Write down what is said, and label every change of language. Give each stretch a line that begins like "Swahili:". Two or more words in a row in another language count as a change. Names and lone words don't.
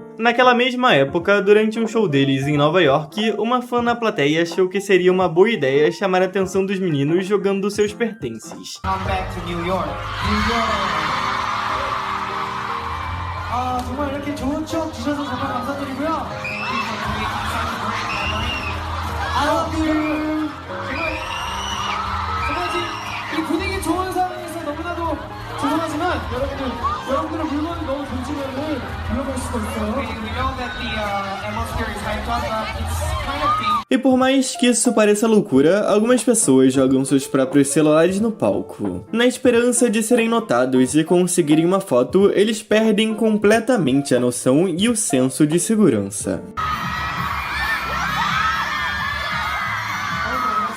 Portuguese: Naquela mesma época, durante um show deles em Nova York, uma fã na plateia achou que seria uma boa ideia chamar a atenção dos meninos jogando seus pertences.
Korean: 정말 이렇게 좋은 추억 주셔서 정말 감사드리고요. 정말 지금 이 분위기 좋은 상황에서 너무나도 죄송하지만 여러분들의 물건이 너무 던지면은 위험할 수가 있어요.
Portuguese: E por mais que isso pareça loucura, algumas pessoas jogam seus próprios celulares no palco. Na esperança de serem notados e conseguirem uma foto, eles perdem completamente a noção e o senso de segurança.